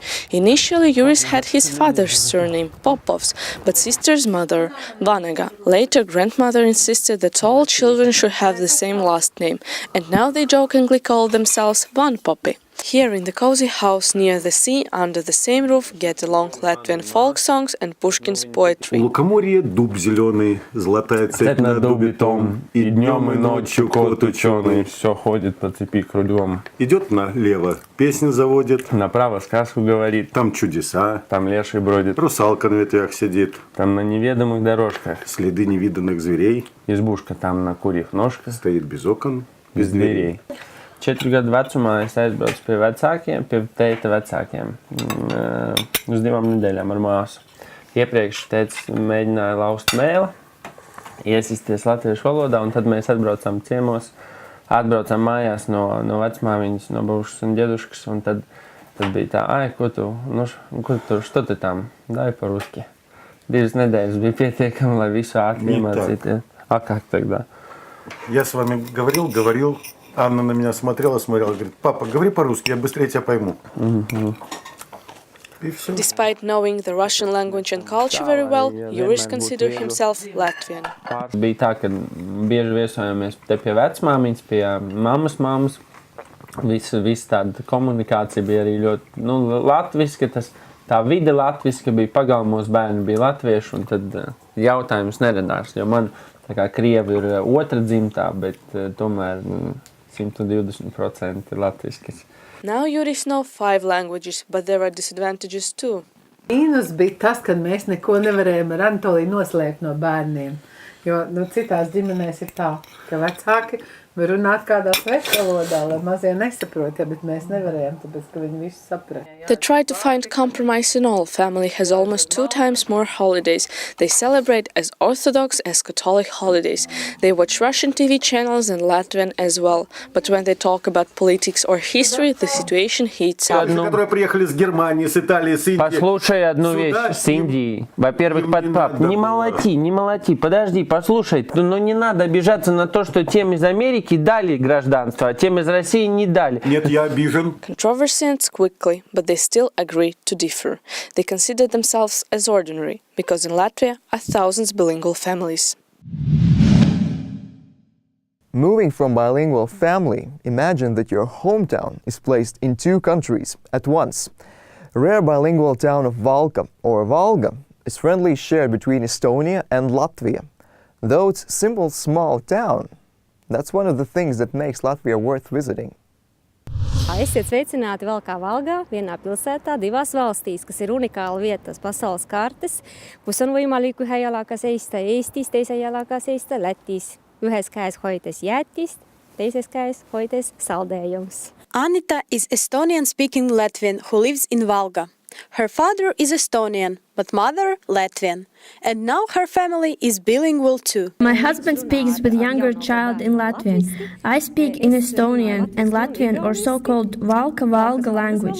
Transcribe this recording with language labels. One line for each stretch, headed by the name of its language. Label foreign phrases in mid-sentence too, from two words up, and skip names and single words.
English: Initially Juris had his father's surname, Popovs, but sister's mother, Valga. Later grandmother insisted that all children should have the same last name, and now they jokingly call themselves Van Popi. Here in the cozy house near the sea, under the same roof, get along Latvian folk songs and Pushkin's poetry.
Russian: У лукоморья дуб зеленый, золотая цепь на дубе том, и днем и ночью кот ученый все ходит по цепи кругом. Идет налево, песню заводит, направо сказку говорит, там чудеса, там леший бродит, русалка на ветвях сидит, там на неведомых дорожках следы невиданных зверей, избушка там на курьих ножках, стоит без окон, без дверей.
Latvian: 4 gadu vecumā es aizbraucu pie vecākiem, pie teita vecākiem, uz 2 nedēļām ar māsu. Iepriekš teica, mēģināja laust mēli, iesisties latviešu valodā, un tad mēs atbraucām ciemos, atbraucām mājās no vecmāmiņas, no babušas un ģeduškas, un tad bija tā,
Russian: что ты там, дай по-русски.
Latvian: 2 nedēļas bija pietiekami, lai visu ātri iemācīties.
Russian: А как тогда? Я с вами говорил. Анна на меня смотрела, говорит, папа, говори по-русски, я быстрее тебя пойму. И все.
English: Despite knowing the Russian language and culture very well, Juris considered himself Latvian.
Latvian: Bija tā, ka bieži viesojamies te pie vecmāmiņas, pie mammas. Visa tāda komunikācija bija arī ļoti latviska, tā vide latviska bija pagalmos, bērni bija latvieši, un tad jautājums neradās, jo man tā kā krievi ir otra dzimtā, bet tomēr 120% ir latviskas.
English: Now Juris know 5 languages, but there are disadvantages too.
Latvian: Mīnus bija tas, ka mēs neko nevarējām ar Anatoliju noslēpt no bērniem. Jo citās ģimenēs ir tā, ka vecāki var runāt kādā svešvalodā, lai mazie nesaprot, bet mēs nevarējām, tāpēc, ka viņi visu saprat.
English: They try to find compromise in all. Family has almost 2 times more holidays. They celebrate as Orthodox as Catholic holidays. They watch Russian TV channels and Latvian as well. But when they talk about politics or history, the situation heats up.
Russian: Которые приехали с Германии, с Италии, с Индии. Послушай одну вещь с Индии. Во-первых, подпап, не молоти, подожди, послушай. Но не надо обижаться на то, что тем из Америки дали гражданство, а тем из России не дали. Нет, я обижен.
English: Controversy ends quickly, but they still agree to differ. They consider themselves as ordinary, because in Latvia are thousands bilingual families. Moving from bilingual family, imagine that your hometown is placed in 2 countries at once. Rare bilingual town of Valka, or Valga, is friendly shared between Estonia and Latvia. Though it's a simple small town, that's one of the things that makes Latvia worth visiting.
Latvian: Esiet sveicināti Valkā Valgā, vienā pilsētā, divās valstīs, kas ir unikāla vietas pasaules kartes,
Estonian: kus on võimalik ühe jalaga seista Eestis, teise jalaga seista Lätis. Ühes käes hoides jäätist, teises käes hoides saldējums.
English: Anita is Estonian-speaking Latvian who lives in Valga. Her father is Estonian, but mother Latvian. And now her family is bilingual too. My husband speaks with younger child in Latvian. I speak in Estonian and Latvian or so-called Valga language.